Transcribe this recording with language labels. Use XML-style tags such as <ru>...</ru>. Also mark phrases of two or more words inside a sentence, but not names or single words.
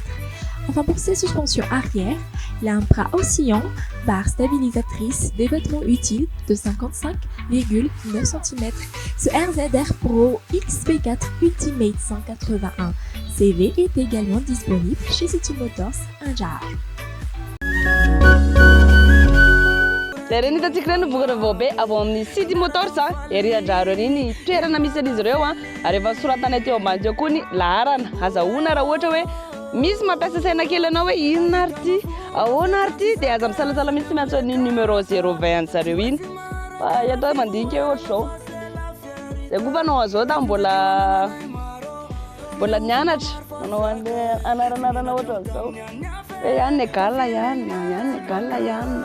<fr>Enfin pour ses suspensions arrière, il a un bras oscillant, barre stabilisatrice, débattement utile de 55,9 cm. Ce RZR Pro XP4 Ultimate 181 CV est également disponible chez City Motors Anjar.</fr> <mg>Zay hitantsika ireny vokatra vaobe avy amin'ny City Motors ery Andraro ery ny toerana misy an'izy ireo ary efa soratana teo ambany teo koa ny laharana azahoana raha ohatra hoe misy mampiasa saina kely anao hoe inona ary ty ahoana ary ty dia aza misalasala misy miantso ny numéro 020 zareo iny fa eto mandinika hoe ohatra zao zay koa fa anao azao da mbola mianatra manao an'le anaranarana ohatra zao hoe ihany égale ihany égale ihany.</mg>